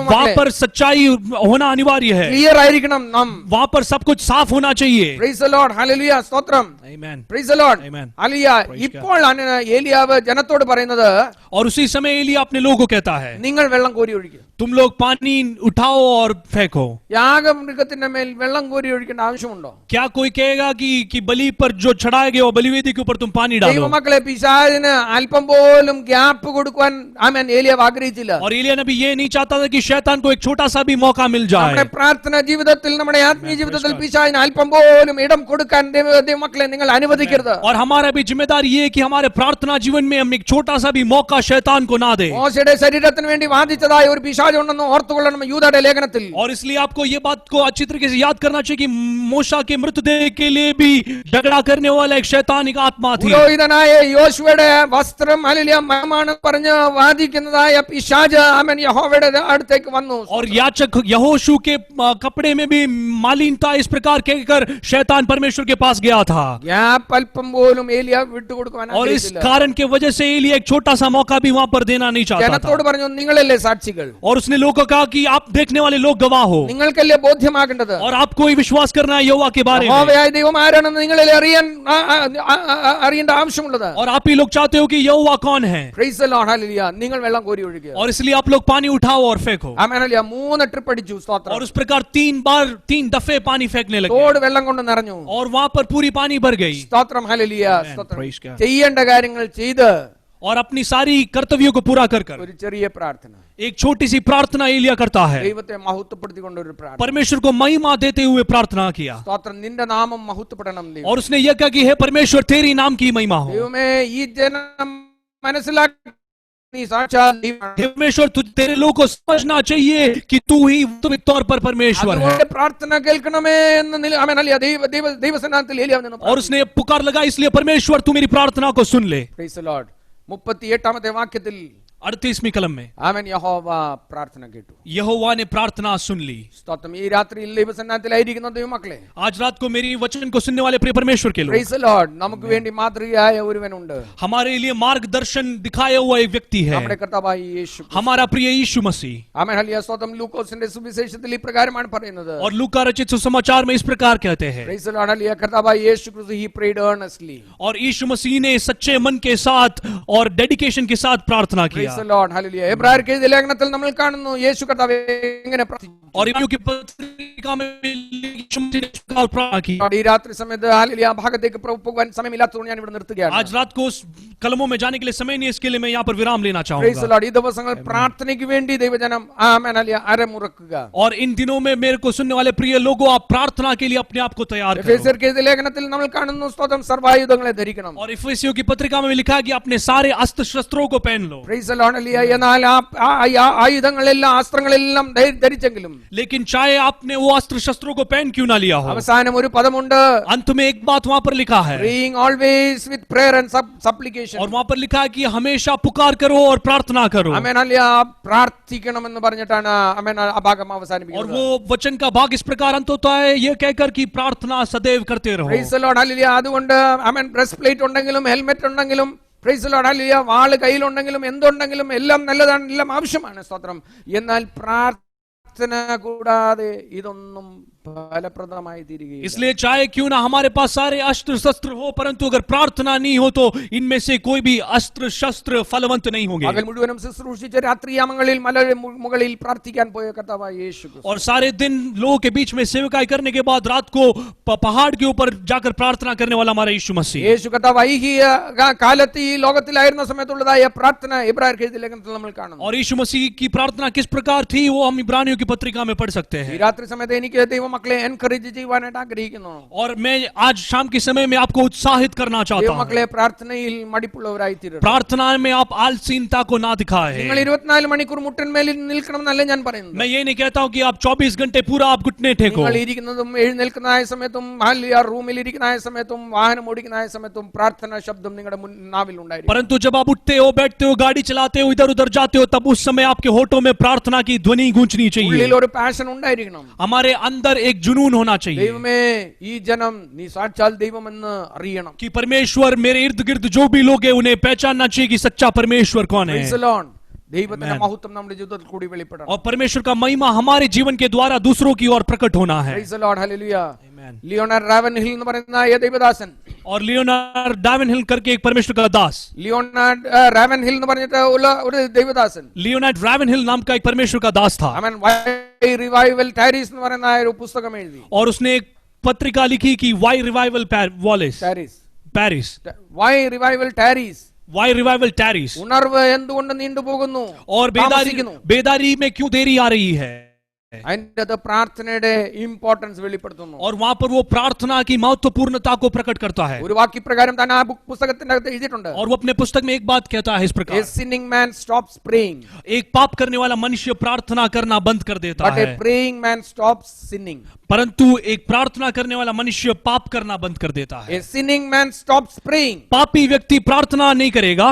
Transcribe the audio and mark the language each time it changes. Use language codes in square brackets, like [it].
[hi] वहां पर सच्चाई होना अनिवार्य है. [ml] ക്ലിയർ ആയിരിക്കണം. [hi] वहां पर सब कुछ साफ होना चाहिए. [en] Praise the Lord. Hallelujah. സ്തോത്രം. Amen. Praise the Lord. Amen. [ml] Hallelujah. ഇപ്പോൾ ഏലിയാവ് ജനത്തോട് പറയുന്നത് [hi] और उसी समय एलिया अपने लोगों को कहता है [ml] നിങ്ങൾ വെള്ളം കോരി ഒഴിക്കുക. [hi] तुम लोग पानी उठाओ और फेंको. [ml] യാഗമൃഗത്തിന്റെ മേൽ വെള്ളം കോരി ഒഴിക്കേണ്ട ആവശ്യമുണ്ടോ? [hi] क्या कोई कहेगा कि बलि पर जो चढ़ाया गया वो बलिवेदी के ऊपर तुम पानी डालो? [ml] ദൈവമക്കളെ, പിശാചിന് അല്പം പോലും ഗ്യാപ്പ് കൊടുക്കാൻ ആമേൻ ഏലിയാവ് ആഗ്രഹിച്ചില്ല. [hi] और एलिया नबी ये नहीं चाहता था कि शैतान को एक छोटा सा भी मौका मिल [ml] നമ്മുടെ [hi] जाए. [ml] പ്രാർത്ഥന ജീവിതത്തിൽ നമ്മുടെ ആത്മീയ ജീവിതത്തിൽ പിശാചിന് അല്പം പോലും ഇടം കൊടുക്കാൻ ദൈവമക്കളെ നിങ്ങൾ അനുവദിക്കരുത്. [hi] और हमारा भी जिम्मेदारी ये है कि हमारे प्रार्थना जीवन में हम एक छोटा सा भी मौका शैतान को ना दे. [ml] മോശയുടെ ശരീരത്തിന് വേണ്ടി വാദിച്ചതായ ഒരു പിശാച് ഉണ്ടെന്ന് ഓർത്തുകൊള്ളണം യൂദയുടെ ലേഖനത്തിൽ. [hi] और इसलिए आपको ये बात को अच्छी तरीके से याद करना चाहिए कि मूसा के मृतदेह के लिए भी झगड़ा करने वाला एक शैतानिक आत्मा थी. [ml] പുരോഹിതനായ യോശുവയുടെ വസ്ത്രം ഹല്ലേലൂയ മയമാണെന്ന് പറഞ്ഞ് വാദിക്കുന്നതായ പിശാച് ആമേൻ യഹോവയുടെ അടുത്തേക്ക് വന്നു. [hi] और याचक यहोशू के कपड़े में भी मालिनता इस प्रकार कहकर शैतान परमेश्वर के पास गया था, [ml] ഗ്യാപ്പ് അല്പം പോലും ഏലിയ വിട്ടുകൊടുക്കുവാൻ [hi] और इस [ml] ആഗ്രഹിച്ചില്ല. [hi] कारण के वजह से एलिया एक छोटा सा मौका भी वहां पर देना नहीं चाहता था, [ml] ജനത്തോട് പറഞ്ഞു, നിങ്ങളല്ലേ സാക്ഷികൾ, [hi] और उसने लोगों को कहा कि आप देखने वाले लोग गवाह हो, [ml] നിങ്ങൾക്കല്ലേ ബോധ്യമാകേണ്ടത്, [hi] और आपको ही विश्वास करना है यहोवा के बारे में, [ml] യഹോവയായ ദൈവം ആരാണെന്ന് നിങ്ങളല്ലേ അറിയേണ്ട ആവശ്യമുള്ളത്. [hi] और आप ही लोग चाहते हो कि यहोवा कौन है, [en] praise the Lord, [ml] ഹല്ലേലൂയ. നിങ്ങൾ വെള്ളം കോരി ഒഴിക്കുക. [hi] और इसलिए आप लोग पानी उठाओ और फेंको, [ml] ആമേൻ, ഹല്ലേലൂയ. 3 ട്രിപ്പ് അടിച്ചു. സ്തോത്രം. [hi] और उस प्रकार 3 दफे पानी फेंकने लगे, [ml] തോട് വെള്ളം കൊണ്ട് നിറഞ്ഞു. [hi] और वहां पर पूरी पानी भर गई, [ml] സ്തോത്രം, ഹല്ലേലൂയ. [en] Amen. [ml] സ്തോത്രം. [en] Praise God. [ml] ചെയ്യേണ്ട കാര്യങ്ങൾ ചെയ്ത് [hi] और अपनी सारी कर्तव्यों को पूरा कर कर [ml] ഒരു ചെറിയ പ്രാർത്ഥന, [hi] एक छोटी सी प्रार्थना एलिया करता है, [ml] ദൈവത്തെ മഹത്വപ്പെടുത്തിക്കൊണ്ട് ഒരു പ്രാർത്ഥന. [hi] परमेश्वर को महिमा देते हुए प्रार्थना किया, [ml] സ്തോത്രം. നിന്റെ നാമം മഹത്വപ്പെടണം ദൈവം. [hi] और उसने यह कहा कि हे परमेश्वर तेरी नाम की महिमा हो, [ml] ദൈവമേ, ഈ ജനം മനസ്സിലാക്കി നീ സാക്ഷാൽ ദൈവമാണ്. [hi] हे परमेश्वर तेरे लोगों को समझना चाहिए कि तू ही वास्तविक तौर पर परमेश्वर है, [ml] അതുകൊണ്ട് പ്രാർത്ഥന കേൾക്കണമേ എന്ന് ആമേൻ, ഹല്ലേലൂയ. ദൈവസന്നാമത്തിൽ ഏലിയ വന്നു. [hi] और उसने पुकार लगा, इसलिए परमेश्वर तू मेरी प्रार्थना को सुन ले. [en] Praise the Lord. [ml] 38ാമത്തെ വാക്യത്തിൽ [hi] 38वीं कलम में [ml] ആമേൻ, യഹോവ പ്രാർത്ഥന കേട്ടു. [hi] यहोवा ने प्रार्थना सुन ली. [ml] സ്തോത്രം. ഈ രാത്രിയിൽ ദൈവസന്നാമത്തിലായിരിക്കുന്ന ദൈവമക്കളെ, [hi] आज रात को मेरी वचन को सुनने वाले प्रिय परमेश्वर के लोग, [en] praise the Lord, [ml] നമുക്ക് വേണ്ടി മാതൃകയായ ഒരുവനുണ്ട്. [hi] हमारे लिए मार्गदर्शन दिखाया हुआ एक व्यक्ति है, [ml] നമ്മുടെ കർത്താവായ യേശു. [hi] हमारा प्रिय यीशु मसीह. [ml] ആമേൻ, ഹല്ലേലൂയ. സ്തോത്രം. ലൂക്കോസിന്റെ സുവിശേഷത്തിൽ ഈ പ്രകാരമാണ് പറയുന്നത്. [hi] और लूका रचित सुसमाचार में इस प्रकार कहते हैं, [en] Praise the Lord, hallelujah. [ml] കർത്താവായ യേശു ക്രിസ്തു [en] he prayed earnestly. [hi] और यीशु मसीह ने सच्चे मन के साथ और डेडिकेशन के साथ प्रार्थना [en] praise [hi] किया. [en] The Lord, hallelujah. [ml] എബ്രായർക്ക് എഴുതിയ ലേഖനത്തിൽ നമ്മൾ കാണുന്നു യേശു കർത്താവ് എങ്ങനെ പ്രാർത്ഥിച്ചു. [hi] और इब्रानियों की पत्रिका में यीशु मसीह ने इस प्रकार प्रार्थना की. [ml] ഈ രാത്രി സമയത്ത് ഹല്ലേലൂയ ആ ഭാഗത്തേക്ക് പോകുവാൻ സമയമില്ലാത്തതുകൊണ്ട് ഞാൻ ഇവിടെ നിർത്തുകയാണ്. [hi] आज रात को उस कलमों में जाने के लिए समय नहीं, इसके लिए मैं यहाँ पर विराम लेना [en] praise the [hi] चाहूंगा. [ml] ലോർഡ്. ഈ ദിവസങ്ങൾ പ്രാർത്ഥനയ്ക്ക് വേണ്ടി ദൈവജനം ആമേൻ, ഹല്ലേലൂയ, അരമുറക്കുക. [hi] और इन दिनों में मेरे को सुनने वाले प्रिय लोगों, आप प्रार्थना के लिए अपने आप को तैयार करो. [ml] എഫേസ്യർക്ക് എഴുതിയ ലേഖനത്തിൽ നമ്മൾ കാണുന്നു, സ്തോത്രം, സർവ്വായുധങ്ങളെ ധരിക്കണം. [hi] और इफिसियों की पत्रिका में लिखा है कि अपने सारे अस्त्र शस्त्रों को पहन लो. [en] Praise the Lord, hallelujah. [ml] എന്നാൽ ആ ആയുധങ്ങളെല്ലാം അസ്ത്രങ്ങളെല്ലാം ധരിച്ചെങ്കിലും [hi] लेकिन चाहे आपने वो अस्त्र शस्त्रों को पहन क्यों ना लिया हो, [ml] അവസാനം ഒരു പദമുണ്ട്, [hi] अंत में एक बात वहां पर लिखा है, [en] praying always with prayer and supplication. [hi] और वहां पर लिखा है कि हमेशा पुकार करो और प्रार्थना करो. [ml] ആമേൻ, ഹല്ലേലൂയ. പ്രാർത്ഥിക്കണമെന്ന് പറഞ്ഞിട്ടാണ് ആമേൻ ആ ഭാഗം [hi] और [ml] അവസാനിപ്പിക്കുന്നത്. [hi] वो वचन का भाग इस प्रकार अंत होता है, ये कहकर कि प्रार्थना सदैव करते रहो. [en] Praise the Lord, hallelujah. [ml] അതുകൊണ്ട് ആമേൻ, ബ്രസ്റ്റ് പ്ലേറ്റ് ഉണ്ടെങ്കിലും ഹെൽമെറ്റ് ഉണ്ടെങ്കിലും, [en] praise the lord, [ml] ഹല്ലേലൂയ, വാള് കയ്യിലുണ്ടെങ്കിലും എന്തുണ്ടെങ്കിലും എല്ലാം നല്ലതാണ്, എല്ലാം ആവശ്യമാണ്. സ്തോത്രം. എന്നാൽ പ്രാർത്ഥന കൂടാതെ ഇതൊന്നും ഫലപ്രദമായി തീരുകയില്ല. [hi] इसलिए चाहे क्यों ना हमारे पास सारे अस्त्र शस्त्र हो, परंतु अगर प्रार्थना नहीं हो तो इनमें से कोई भी अस्त्र शस्त्र फलवंत नहीं होंगे. [ml] പകൽ മുഴുവനും ശുശ്രൂഷിച്ച് രാത്രിയാമങ്ങളിൽ മുകളിൽ പ്രാർത്ഥിക്കാൻ പോയ കർത്താവായ യേശു ക്രിസ്തു. [hi] और सारे दिन लोगों के बीच में सेवकाई करने के बाद रात को पहाड़ के ऊपर जाकर प्रार्थना करने वाला हमारा यीशु मसीह. [ml] യേശു കർത്താവ് ഐഹിക കാലത്ത് ഈ ലോകത്തിലായിരുന്ന സമയത്തുള്ളതായ പ്രാർത്ഥന എബ്രായർക്ക് എഴുതിയ ലേഖനത്തിൽ നമ്മൾ കാണുന്നു. [hi] और यीशु मसीह की प्रार्थना किस प्रकार थी वो हम इब्रानियों की पत्रिका में पढ़ सकते [ml] ഈ [hi] हैं. [ml] രാത്രി സമയത്ത് എനിക്ക് ദൈവമക്കളെ എൻകറേജ് ചെയ്യുവാനായിട്ട് ആഗ്രഹിക്കുന്നു. [hi] और मैं आज शाम के समय में आपको उत्साहित करना चाहता हूं. [ml] ദൈവമക്കളെ പ്രാർത്ഥനയിൽ മടിപ്പുള്ളവരായി തീരരുത്. [hi] प्रार्थना में आप आलसीनता को ना दिखाएं. [ml] നിങ്ങൾ 24 മണിക്കൂർ മുട്ടന്മേലിൽ നിൽക്കണം എന്നല്ല ഞാൻ പറയുന്നത്. [hi] मैं ये नहीं कहता हूं कि आप 24 घंटे पूरा आप घुटने टेको. [ml] നിങ്ങൾ ഇരിക്കുന്നതും എഴുന്നേൽക്കുന്നതായ സമയത്തും റൂമിൽ ഇരിക്കുന്നതായ സമയത്തും വാഹനം ഓടിക്കുന്നതായ സമയത്തും പ്രാർത്ഥന ശബ്ദം നിങ്ങളുടെ നാവിൽ ഉണ്ടായിരിക്കും. [hi] परंतु जब आप उठते हो, बैठते हो, गाड़ी चलाते हो, इधर उधर जाते हो, तब उस समय आपके होठों में प्रार्थना की ध्वनि गूंजनी चाहिए. [ml] ഉള്ളിൽ ഒരു പാഷൻ ഉണ്ടായിരിക്കണം. [hi] हमारे अंदर एक जुनून होना चाहिए [ml] ദൈവമേ, ഈ ജനം നീ സാക്ഷാൽ ദൈവമെന്ന് അറിയണം. [hi] कि परमेश्वर मेरे इर्द गिर्द जो भी लोग हैं उन्हें पहचानना चाहिए कि सच्चा परमेश्वर कौन है. [en] Praise the Lord. [ml] ദൈവത്തിന്റെ മഹത്വം നമ്മുടെ ജീവിതത്തിൽ കൂടി വെളിപ്പെടണം. [hi] और परमेश्वर का महिमा हमारे जीवन के द्वारा दूसरों की ओर प्रकट होना है. [en] Praise the Lord. Hallelujah. Amen. [ml] Leonard റാവൻഹിൽ എന്ന് പറയുന്ന ഈ ദൈവദാസൻ, [hi] और लियोनार्ड डाविनहिल करके एक परमेश्वर का दास, [ml] ലിയോണാർഡ് റാവൻഹിൽ എന്ന് പറഞ്ഞിട്ട് ഉള്ള ഒരു ദൈവദാസൻ, [hi] लियोनार्ड रावनहिल नाम का एक परमेश्वर का दास था. [ml] അവൻ വൈ റിവൈവൽ ടാരീസ് എന്ന് പറയുന്ന ഒരു പുസ്തകം എഴുതി. [hi] और उसने एक पत्रिका लिखी कि Y revival Wallace Paris, [ml] Y revival ടാരീസ്, [hi] Y revival terrace, [ml] ഉണർവ് എന്തുകൊണ്ട് നീണ്ടുപോകുന്നു, [hi] और बेदारी में क्यों देरी आ रही है. [ml] അതിന്റെ പ്രാർത്ഥനയുടെ ഇമ്പോർട്ടൻസ് വെളിപ്പെടുത്തുന്നു. [hi] और वहां पर वो प्रार्थना की महत्वपूर्णता को प्रकट करता है. [ml] ഒരു വാക്യപ്രകാരം തന്നെ ആ പുസ്തകത്തിന്റെ അകത്ത് എഴുതിയിട്ടുണ്ട്. [hi] और वो अपने पुस्तक में एक बात कहता है इस प्रकार, [en] A sinning man stops praying, [hi] एक पाप करने वाला मनुष्य प्रार्थना करना बंद कर देता [en] but [hi] है, [en] a praying man stops sinning. [hi] परंतु एक प्रार्थना करने वाला मनुष्य पाप करना बंद कर देता है। [en] A sinning man stops praying. [hi] पापी व्यक्ति प्रार्थना नहीं करेगा,